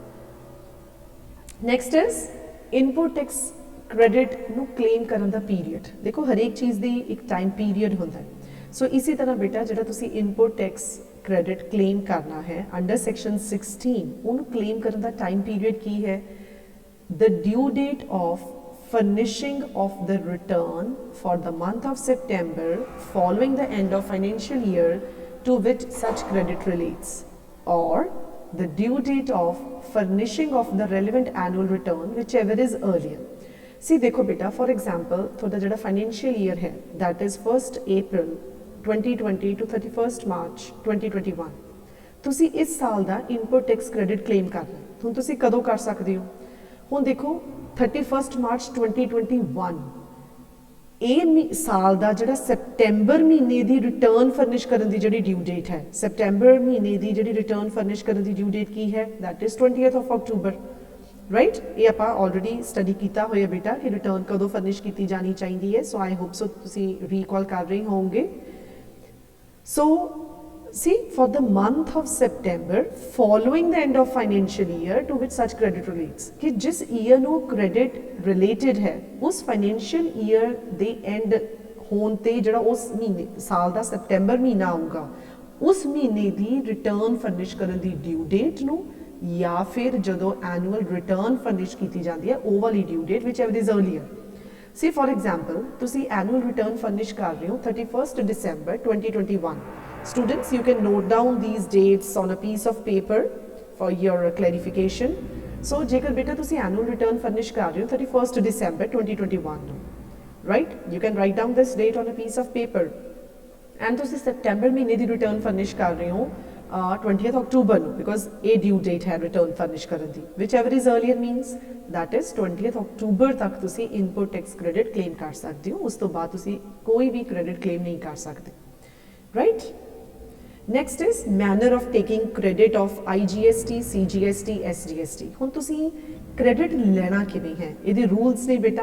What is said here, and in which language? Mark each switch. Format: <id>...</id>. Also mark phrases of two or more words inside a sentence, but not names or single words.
<en>next is input tax credit</en> <pa>ਨੂੰ ਕਲੇਮ ਕਰਨ ਦਾ ਪੀਰੀਅਡ। ਦੇਖੋ ਹਰੇਕ ਚੀਜ਼ ਦੀ ਇੱਕ</pa> <en>time period</en> <pa>ਹੁੰਦਾ ਹੈ। ਸੋ ਇਸੇ ਤਰ੍ਹਾਂ ਬੇਟਾ ਜਿਹੜਾ ਤੁਸੀਂ</pa> <en>input tax credit claim</en> <pa>ਕਰਨਾ ਹੈ</pa> <en>under section 16</en> <pa>ਉਹਨੂੰ ਕਲੇਮ ਕਰਨ ਦਾ</pa> <en>time period</en> <pa>ਕੀ ਹੈ?</pa> <en>the due date of furnishing of the return for the month of September following the end of financial year to which such credit relates, or the due date of furnishing of the relevant annual return whichever is earlier। See</en> <hi>देखो बेटा</hi> <en>for example</en> <hi>थोड़ा जड़ा</hi> <en>financial year है that is 1st April 2020 to 31st March 2021</en> <pa>ਤੁਸੀਂ ਇਸ ਸਾਲ ਦਾ</pa> <en>input tax credit claim</en> <pa>ਕਰਨਾ ਹੈ। ਹੁਣ ਤੁਸੀਂ ਕਦੋਂ ਕਰ ਸਕਦੇ ਹੋ? ਹੁਣ ਦੇਖੋ 31st March 2021 ਇਹ ਸਾਲ ਦਾ ਜਿਹੜਾ ਸੈਪਟੈਂਬਰ ਮਹੀਨੇ ਦੀ</pa> <en>return furnish</en> <pa>ਕਰਨ ਦੀ ਜਿਹੜੀ</pa> <en>due date</en> <pa>ਹੈ, ਸੈਪਟੈਂਬਰ ਮਹੀਨੇ ਦੀ ਜਿਹੜੀ</pa> <en>return furnish</en> <pa>ਕਰਨ ਦੀ</pa> <en>due date</en> <pa>ਕੀ ਹੈ?</pa> <en>that is 20th of October,</en> <pa>ਰਾਈਟ। ਇਹ ਆਪਾਂ</pa> <en>already study</en> <pa>ਕੀਤਾ ਹੋਇਆ ਬੇਟਾ ਕਿ ਰਿਟਰਨ ਕਦੋਂ ਫਰਨਿਸ਼ ਕੀਤੀ ਜਾਣੀ ਚਾਹੀਦੀ ਹੈ।</pa> <en>so I hope so</en> <pa>ਤੁਸੀਂ ਰੀਕਾਲ ਕਰ ਰਹੇ ਹੋਵੋਗੇ।</pa> <en>So see for the month of September following the end of financial year to which such credit relates</en> <hi>कि जिस</hi> <pa>year ਨੂੰ</pa> <en>credit related</en> <hi>है उस</hi> <en>financial year</en> <pa>ਦੇ end ਹੋਣ ਤੇ ਜਿਹੜਾ ਉਸ ਮਹੀਨੇ ਸਾਲ ਦਾ ਸੈਪਟੈਂਬਰ ਮਹੀਨਾ ਆਊਗਾ ਉਸ ਮਹੀਨੇ ਦੀ</pa> <en>return furnish</en> <pa>ਕਰਨ ਦੀ</pa> <en>due date</en> <pa>ਨੂੰ ਜਾਂ ਫਿਰ ਜਦੋਂ</pa> <en>annual return furnish</en> <pa>ਕੀਤੀ ਜਾਂਦੀ ਹੈ ਉਹ ਵਾਲੀ</pa> <en>due date whichever is earlier. See for example</en> <pa>ਤੁਸੀਂ</pa> <en>annual return furnish</en> <pa>ਕਰ ਰਹੇ ਹੋ 31st December 2021।</pa> <en>Students you can note down these dates on a piece of paper for your clarification।</en> <pa>So ਜੇਕਰ ਬੇਟਾ ਤੁਸੀਂ</pa> <en>annual return furnish</en> <pa>ਕਰ ਰਹੇ ਹੋ 31st December 2021 ਨੂੰ,</pa> <en>right, you can write down this date on a piece of paper and</en> <pa>ਤੁਸੀਂ ਸੈਪਟੈਂਬਰ ਮਹੀਨੇ ਦੀ</pa> <en>return furnish</en> <pa>ਕਰ ਰਹੇ ਹੋ 20th October ਨੂੰ because ਇਹ</pa> <en>due date</en> <pa>ਹੈ</pa> <en>return furnish</en> <pa>ਕਰਨ ਦੀ</pa> <en>whichever is earlier means that is 20th October</en> <pa>ਤੱਕ ਤੁਸੀਂ</pa> <en>input tax credit claim</en> <pa>ਕਰ ਸਕਦੇ ਹੋ। ਉਸ ਤੋਂ ਬਾਅਦ ਤੁਸੀਂ ਕੋਈ ਵੀ</pa> <en>credit claim</en> <pa>ਨਹੀਂ ਕਰ ਸਕਦੇ, ਰਾਈਟ।</pa> <en>next is manner of taking credit of IGST, CGST, SGST।</en> <pa>ਹੁਣ ਤੁਸੀਂ ਕ੍ਰੈਡਿਟ ਲੈਣਾ ਕਿਵੇਂ ਹੈ ਇਹਦੇ ਰੂਲਸ ਨੇ ਬੇਟਾ।</pa>